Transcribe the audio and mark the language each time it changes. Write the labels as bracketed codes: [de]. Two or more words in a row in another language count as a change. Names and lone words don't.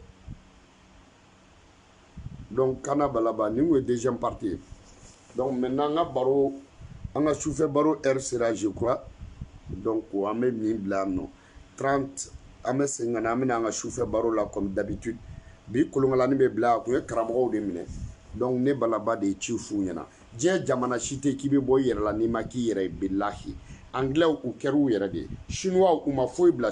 [bm] donc kana balaba ni o ye [fr] deuxième partie [bm] ye [fr] donc maintenant [bm] an ka baro an ka sufɛ baro [fr] heure sera je crois donc [bm] an bɛ min bila yan nɔ 30 an bɛ segin ka na an bɛ na an ka sufɛ baro la [fr] comme d'habitude [bm] bi kolonkalani bɛ bila a kun ye karamɔgɔw de minɛ donc ne balaba de ye ci f'u ɲɛna diɲɛ jamana si tɛ k'i bɛ bɔ i yɛrɛ la n'i ma k'i yɛrɛ ye bilahi anglais u kɛra u yɛrɛ de ye chinois u ma foyi bila